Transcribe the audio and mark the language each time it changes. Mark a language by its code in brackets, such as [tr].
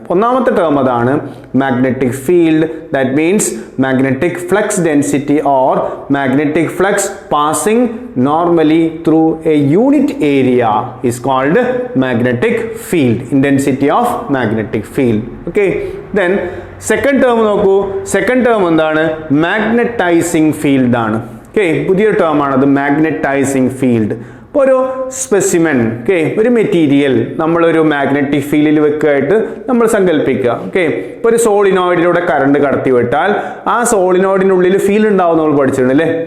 [ml] ഒന്നാമത്തെ ടേം അതാണ് magnetic field. [en] That means magnetic flux density or magnetic flux passing normally through a unit area is called magnetic field, intensity of magnetic field. Okay, then second term നോക്കൂ. [ml] Second term എന്താണ്, magnetizing field ആണ്. Okay, പുതിയൊരു term ആണത്, magnetizing field. ഇപ്പോൾ ഒരു specimen, okay, ഒരു material നമ്മളൊരു magnetic ഫീൽഡിൽ വെക്കുകയായിട്ട് നമ്മൾ സങ്കല്പിക്കുക. ഓക്കെ, ഇപ്പോൾ ഒരു സോളിനോയിഡിലൂടെ കറണ്ട് കടത്തി വിട്ടാൽ ആ സോളിനോയിഡിനുള്ളിൽ ഫീൽഡ് ഉണ്ടാവും നമ്മൾ പഠിച്ചിട്ടുണ്ട് അല്ലേ.